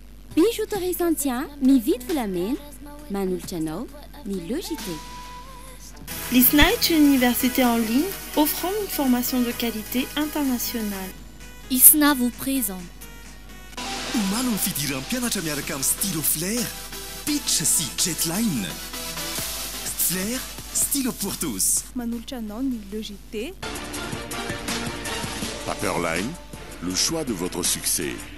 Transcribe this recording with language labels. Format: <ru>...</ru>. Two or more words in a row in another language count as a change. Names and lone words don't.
<mg>Bijouterie Santian, mividy volamena, manolotra anao ny Logité.</mg> <fr>L'ISNA est une université en ligne offrant une formation de qualité internationale. ISNA vous présente.</fr> <mg>Omaly ny fidiram-pianatra miaraka amin'ny stylo Flair, Pitch sy Jetline.</mg> <fr>Flair, stylo pour tous.</fr> <mg>Manolotra anao ny Logité.</mg> <fr>Paperline, le choix de votre succès.</fr>